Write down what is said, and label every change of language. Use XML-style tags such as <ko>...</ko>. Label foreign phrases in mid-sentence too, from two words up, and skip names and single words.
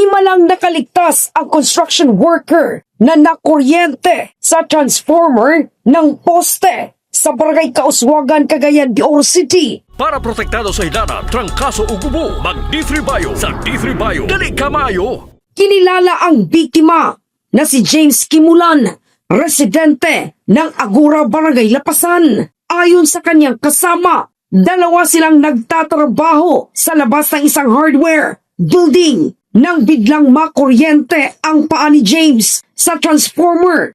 <tl>nang nakaligtas ang construction worker na nakuryente sa transformer ng poste sa Barangay Kauswagan, Cagayan de Oro City.</tl> <ceb>Para protektado sa hidana, trangkaso o gubo, mag D3 Bio. Sa D3 Bio, dali ka maayo.</ceb> <tl>Kinilala ang biktima na si James Kimulan, residente ng Agura, Barangay Lapasan. Ayon sa kanyang kasama, dalawa silang nagtatrabaho sa labas ng isang hardware building nang biglang makuryente ang paa ni James sa transformer.</tl>